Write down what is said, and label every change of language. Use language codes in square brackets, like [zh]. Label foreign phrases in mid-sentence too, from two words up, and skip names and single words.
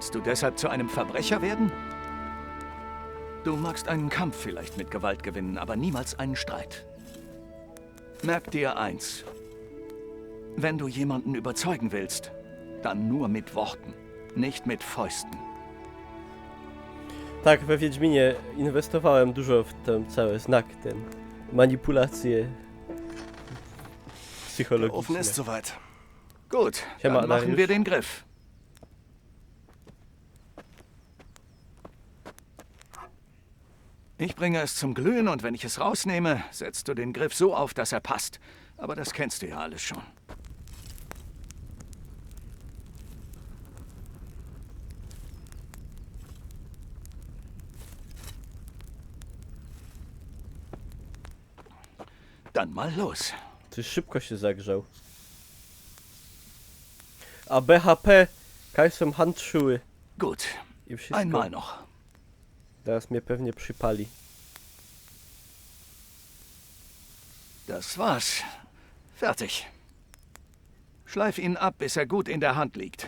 [de] Willst du deshalb zu einem Verbrecher werden? Du magst einen Kampf vielleicht mit Gewalt gewinnen, aber niemals einen Streit. Merk dir eins. Wenn du jemanden überzeugen willst, dann nur mit Worten, nicht mit Fäusten. [pl] Tak, we Wiedźminie inwestowałem dużo w ten cały znak, ten manipulacje psychologiczne. [de] Der Ofen ist soweit. Gut, [pl] Siema, [de] dann machen [pl] Dariusz. [de] wir den Griff. Ich bringe es zum Glühen und wenn ich es rausnehme, setzt du den Griff so auf, dass er passt. Aber das kennst du ja alles schon. Dann mal los. [pl] Coś szybko się zagrzał. A BHP, Kajsem Handschuhe. [de] Gut, [pl] I wszystko. [de] einmal noch. [pl] Teraz mnie pewnie przypali. [de] Das war's. Fertig. Schleif ihn ab, bis er gut in der Hand liegt.